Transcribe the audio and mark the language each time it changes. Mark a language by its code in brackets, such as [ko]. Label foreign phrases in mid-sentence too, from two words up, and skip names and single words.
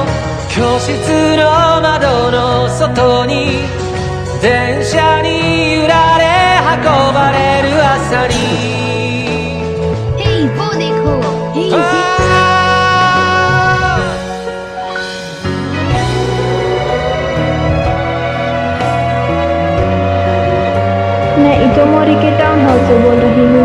[ja] 教室の窓の外に電車に揺られ運ばれる朝に [hi] Hey, वो देखो। Hey, मैं इतोमोरी के टाउन हाउस से बोल रही हूँ।